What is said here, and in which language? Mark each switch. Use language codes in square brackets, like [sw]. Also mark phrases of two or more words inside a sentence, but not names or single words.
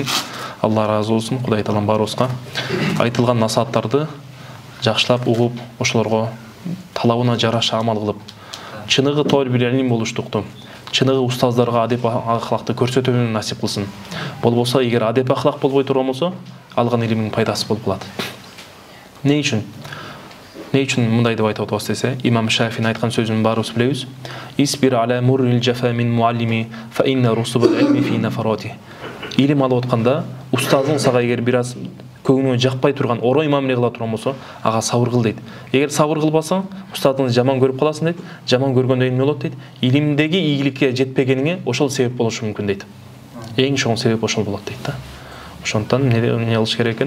[ky] Алла разы болсун, Кудай Таалам баарыбызга айтылган насааттарды жакшылап угуп, ошолорго талабына жараша амал кылып, чыныгы толь билен илим болуштукту, чыныгы устаздарга адеп ахлакты көрсөтүүнү насип кылсын. Болбосо, эгер адеп ахлак болбой турган болсо, алган илимдин пайдасы болуп калат. Не үчүн мындай деп айтып атабыз десе, Имам Шафи'нин айткан сөзүн баарыбыз билебиз. [ar] اصبر على مر الجفا من معلم فإن رسوب العلم في نفراته. [ky] Илим алып атканда устазың сага эгер бир аз көңүлүңө жакпай турган, орой мамиле кыла турган болсо, ага сабыр кыл дейт. Эгер сабыр кылбасаң, устазыңды жаман көрүп каласың дейт. Жаман көргөндө эмне болот дейт? Илимдеги ийгиликке жетпегениңе ошол себеп болушу мүмкүн дейт. Эң чоң себеп ошол болот дейт да. Ошондон эмне кылыш керек экен?